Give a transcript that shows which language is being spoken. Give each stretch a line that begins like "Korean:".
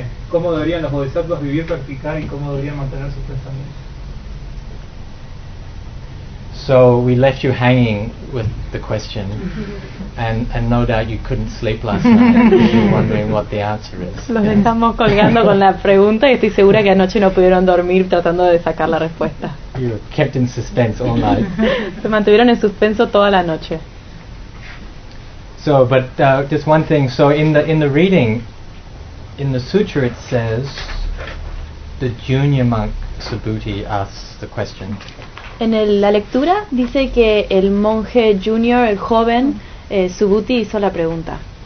Spanish: ¿Cómo deberían los bodhisattvas vivir, practicar, y cómo deberían mantener sus pensamientos?
English: So we left you hanging with the question, and no doubt you couldn't sleep last night, you're wondering what the answer is.
Spanish: Los dejamos colgando con la pregunta, y estoy segura que anoche no pudieron dormir tratando de sacar la respuesta.
English: You were kept in suspense all night.
Spanish: Se mantuvieron en suspenso toda la noche.
English: So, but just one thing. So, in the reading, in the sutra, it says the junior monk Subhuti asks the question.
Spanish: En la lectura dice que el monje junior, el joven Subhuti, hizo la pregunta.